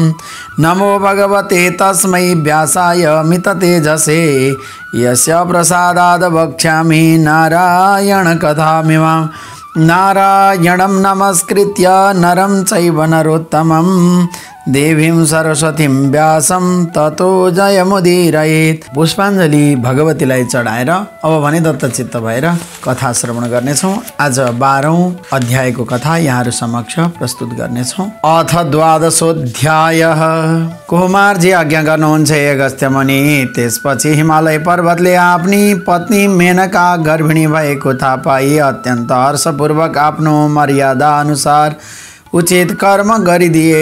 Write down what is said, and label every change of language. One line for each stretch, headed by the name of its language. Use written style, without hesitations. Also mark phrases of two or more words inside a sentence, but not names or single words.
Sanskrit: नमो भगवते तस्मै व्यासाय मिततेजसे यस्य प्रसादाद् वक्ष्यामि नारायणकथामिमां। नारायणं नमस्कृत्य नरं चैव नरोत्तमं देवीं सरस्वतीं व्यासं ततो जयमुदीरयेत्।
Nepali: पुष्पाञ्जली भगवतीलाई चढाएर अब भने दत्तचित्त भएर कथा श्रवण गर्नेछौँ। आज 12औं अध्यायको कथा यहाँहरू समक्ष प्रस्तुत गर्नेछौँ। अथ 12औं कुमारजी आज्ञा गर्नुहुन्छ हे अगस्त्य मुनि। त्यसपछि हिमालय पर्वतले आफ्नी पत्नी मेनका गर्भिणी भएको थाहा पाई अत्यन्त हर्षपूर्वक आफ्नो मर्यादा अनुसार उचित कर्म गरिदिए।